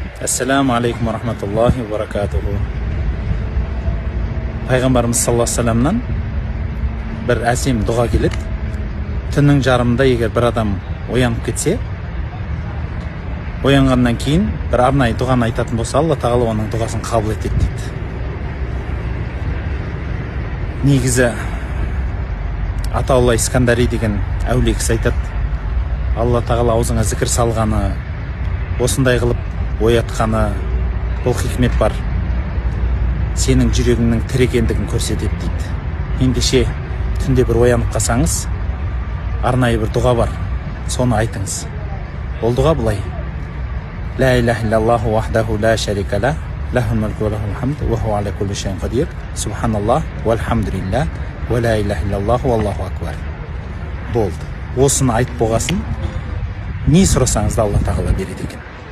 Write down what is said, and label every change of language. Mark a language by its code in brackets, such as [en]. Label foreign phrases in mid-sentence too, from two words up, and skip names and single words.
[ar] السلام عليكم ورحمة الله وبركاته. [kk] Пайғамбарымыз [ar] صلى الله عليه وسلم [kk] бір әсем дұға келеді. Түннің жарымында егер бір адам оянып кетсе, оянғаннан кейін бір арнайы дұғаны айтатын болса, Алла тағала оның дұғасын қабыл етеді дейді. Негізі Атаулла Искандари деген әулие кісі айтады, Алла тағала аузыңа зікір салғаны, осындай қылып оятқаны, бұл хикмет бар, сенің жүрегіңнің тірі екендігін көрсетеді дейді. Ендеше түнде бір оянып қалсаңыз, арнайы бір дұға бар, соны айтыңыз. Ол дұға былай: [ar] لا إله إلا الله وحده لا شريك له، له الملك وله الحمد، وهو على كل شيء قدير، سبحان الله، والحمد لله، ولا إله إلا الله والله أكبر. [kk] Болды. Осыны айтып болғасын, не сұрасаңыз да Алла тағала береді екен.